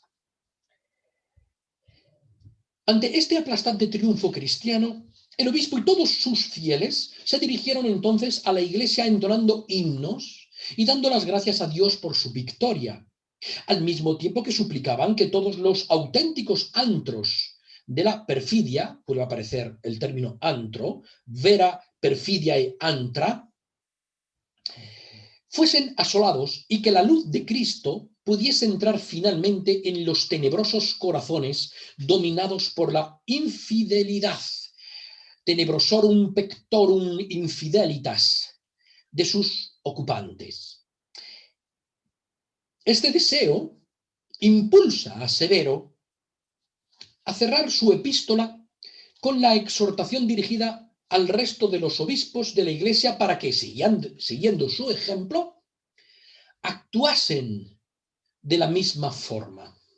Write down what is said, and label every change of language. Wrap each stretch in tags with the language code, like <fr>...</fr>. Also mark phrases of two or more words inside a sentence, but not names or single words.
<es>Ante este aplastante triunfo cristiano, el obispo y todos sus fieles se dirigieron entonces a la iglesia entonando himnos y dando las gracias a Dios por su victoria, al mismo tiempo que suplicaban que todos los auténticos antros de la perfidia, puede aparecer el término antro, vera, perfidia y antra, fuesen asolados y que la luz de Cristo pudiese entrar finalmente en los tenebrosos corazones dominados por la infidelidad,</es> <la>tenebrosorum pectorum infidelitas,</la> <es>de sus ocupantes. Este deseo impulsa a Severo a cerrar su epístola con la exhortación dirigida al resto de los obispos de la Iglesia para que, siguiendo su ejemplo, actuasen de la misma forma.</es>